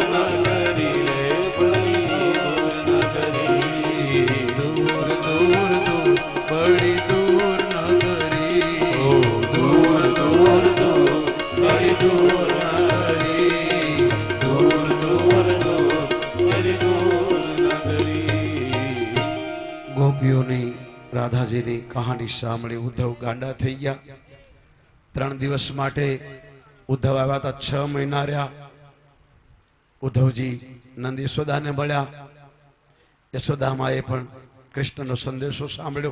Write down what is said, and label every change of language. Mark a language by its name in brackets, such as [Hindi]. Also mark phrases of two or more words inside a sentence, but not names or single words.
[Hindi] नगरी रे बड़ी दूर नगरी. दूर दूर दूर बड़ी दूर नगरी. ओ दूर दूर दूर, बड़ी दूर नगरी. दूर दूर दूर, बड़ी दूर नगरी. [Gujarati] ગોપીઓની રાધાજીની કહાની સાંભળી ઉદ્ધવ ગાંડા થઈ ગયા. 3 દિવસ માટે ઉદ્ધવ આવ્યા હતા, 6 મહિના રહ્યા. ઉદ્ધવજી નંદ યશોદાને મળ્યા. યશોદામાએ પણ કૃષ્ણનો સંદેશો સાંભળ્યો.